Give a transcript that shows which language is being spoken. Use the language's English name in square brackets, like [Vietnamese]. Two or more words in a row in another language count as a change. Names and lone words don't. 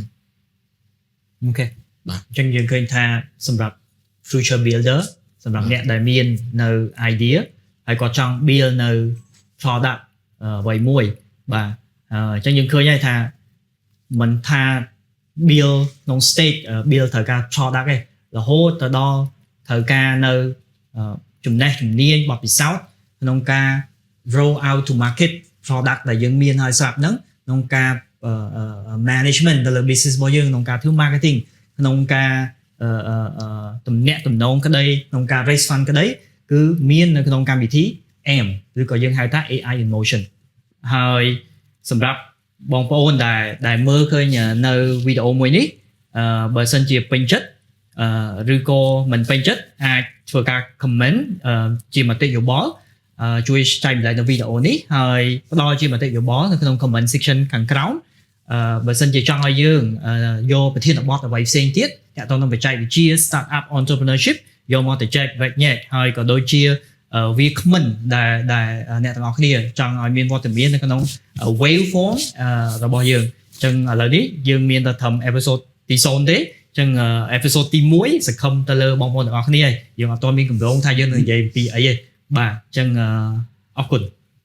[Khmer] អូខេបាទអញ្ចឹងយើងឃើញថាសម្រាប់ [English] future builder [Khmer] សម្រាប់អ្នកដែលមាននៅ idea ហើយគាត់ចង់ build នៅ product អ្វីមួយបាទអញ្ចឹងយើងឃើញហើយថាមិនថា build ក្នុង stage build ត្រូវការ product ទេរហូតទៅដល់ត្រូវការនៅចំណេះជំនាញបទពិសោធន៍ក្នុងការ [English] roll out to market product [Khmer] ដែលយើងមានហើយស្រាប់ហ្នឹងក្នុងការ management ទៅលើ business របស់យើងក្នុងការធ្វើ marketing ក្នុងការទំនាក់ទំនងក្តីក្នុងការ [English] raise fund [Khmer] ក្តីគឺមាននៅក្នុងកម្មវិធី AM ឬក៏យើងហៅថា [English] AI in motion [Khmer] ហើយសម្រាប់បង ប្អូនដែលមើលឃើញនៅវីដេអូមួយនេះបើសិនជាពេញចិត្តឬក៏មិនពេញចិត្តអាចធ្វើការ comment ជាមតិយោ បល់ជួយចែកម្លែកនៅវីដេអូនេះហើយផ្ដល់ជាមតិយោបល់នៅក្នុង [English] comment section [Khmer] ខាងក្រោមបើសិន ជាចង់ឲ្យយើងយកប្រធានបទអ្វីផ្សេងទៀតតាក់ទងនឹងបច្ចេកវិទ្យា [English] startup entrepreneurship [Khmer] យកមកទៅចែកវែកញែកហើយក៏ដូចជាវាគ្មិនដែលអ្នកទាំងអស់គ្នាចង់ឲ្យមានវត្តមាននៅក្នុង [English] wave form [Khmer] របស់យើងអញ្ចឹងឥឡូវនេះយើងមានតែត្រឹម episode ទី0ទេអញ្ចឹង episode ទី1សង្ឃឹមទៅលើបងប្អូនទាំងអស់គ្នាយើងអត់ទាន់មានកម្រងថាយើងនឹងនិយាយពីអីទេបាទអញ្ចឹងអរគុណ